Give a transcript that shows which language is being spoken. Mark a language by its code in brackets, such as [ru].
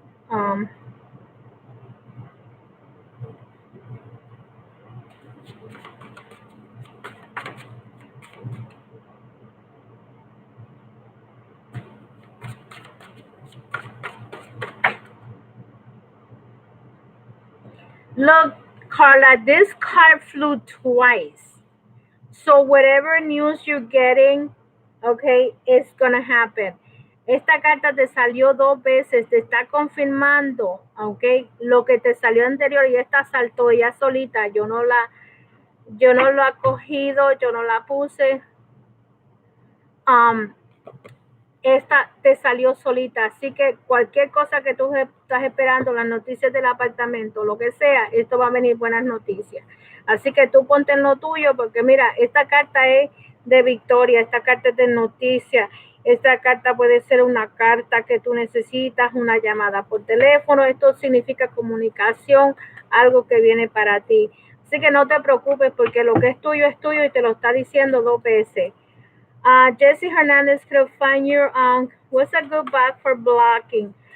[en] Um, Look, Carla, this card flew twice. So whatever news you're getting, okay, it's gonna happen. [es] Esta carta te salió 2 veces, te está confirmando, ¿ok? Lo que te salió anterior y esta saltó ella solita. Yo no la he cogido, yo no la puse. Esta te salió solita, así que cualquier cosa que tú estás esperando, las noticias del apartamento, lo que sea, esto va a venir buenas noticias. Así que tú ponte en lo tuyo, porque mira, esta carta es de victoria, esta carta es de noticias, esta carta puede ser una carta que tú necesitas, una llamada por teléfono, esto significa comunicación, algo que viene para ti. Así que no te preocupes porque lo que es tuyo y te lo está diciendo 2 veces. [en] Jesse Hernandez, could find your what's a good bag for blocking?